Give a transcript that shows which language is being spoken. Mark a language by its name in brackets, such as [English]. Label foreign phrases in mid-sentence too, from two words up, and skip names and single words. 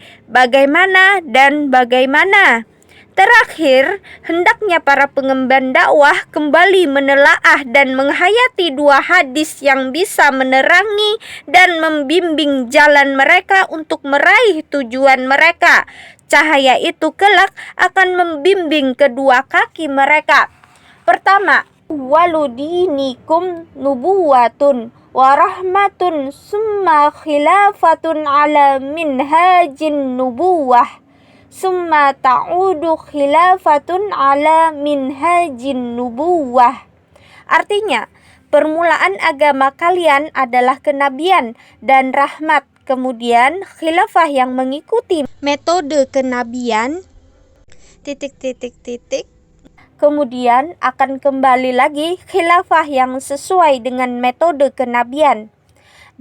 [Indonesian] Bagaimana dan bagaimana? Terakhir, hendaknya para pengemban dakwah kembali menelaah dan menghayati dua hadis yang bisa menerangi dan membimbing jalan mereka untuk meraih tujuan mereka. Cahaya itu kelak akan membimbing kedua kaki mereka. Pertama, [Arabic] أول دينكم نبوة ورحمة ثم خلافة على منهاج النبوة ثم تعود خلافة على منهاج النبوة. [Indonesian] Artinya, permulaan agama kalian adalah kenabian dan rahmat, kemudian khilafah yang mengikuti metode kenabian kemudian akan kembali lagi khilafah yang sesuai dengan metode kenabian.